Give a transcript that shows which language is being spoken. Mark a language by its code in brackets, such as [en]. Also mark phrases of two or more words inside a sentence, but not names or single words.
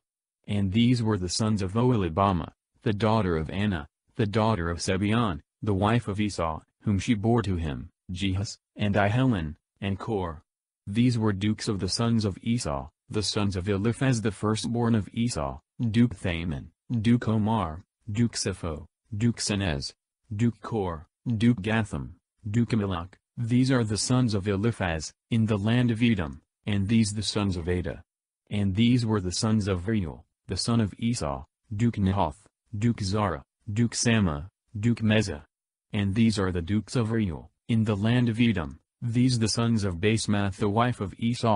[en] And these were the sons of Oholibamah, the daughter of Anna, the daughter of Sebeon, the wife of Esau, whom she bore to him, Jehus, and Ahilan, and Kor. These were dukes of the sons of Esau, the sons of Eliphaz the firstborn of Esau, Duke Thaman, Duke Omar, Duke Sepho, Duke Senez, Duke Kor, Duke Gatham, Duke Amalek. These are the sons of Eliphaz, in the land of Edom, and these the sons of Adah. And these were the sons of Reuel, the son of Esau, Duke Nahath, Duke Zara, Duke Sama, Duke Mezah. And these are the dukes of Reuel, in the land of Edom, these the sons of Basemath the wife of Esau.